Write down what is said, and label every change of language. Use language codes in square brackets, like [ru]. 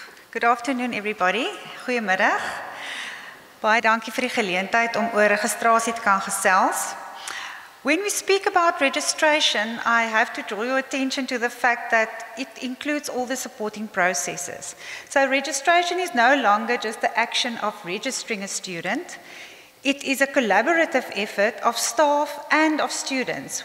[en] Good afternoon, everybody. [af] Goeiemiddag. Baie dankie vir die geleentheid om oor registrasie te kan gesels. [en] When we speak about registration, I have to draw your attention to the fact that it includes all the supporting processes. So registration is no longer just the action of registering a student. It is a collaborative effort of staff and of students.